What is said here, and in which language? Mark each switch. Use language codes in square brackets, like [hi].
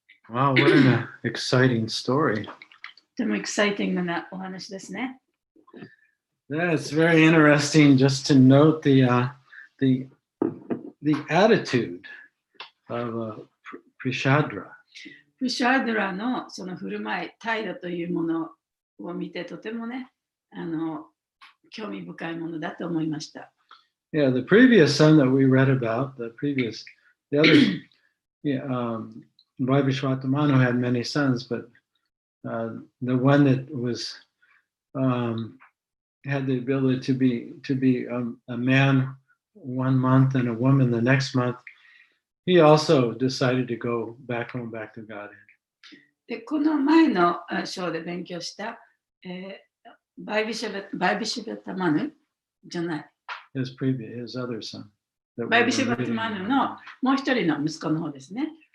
[en] Wow, what an exciting story. [ja] とてもエキサイティングなお話ですね。 [en] Yeah, it's very interesting just to note the attitude of Prishadra. [ja] プシャードラのその振る舞い、態度というものを見てとてもね、興味深いものだと思いました。 [en] Yeah, the previous son that we read about, the other, yeah, Vaibhishwatamanu had many sons, but the one that was had the ability to be a man 1 month and a woman the next month, he also decided to go back home, back to Godhead. [ja] でこの前の章で勉強した、バイビシバタマヌじゃない。 [en] His other son. [ja] バイビシバタマヌのもう一人の息子の方ですね。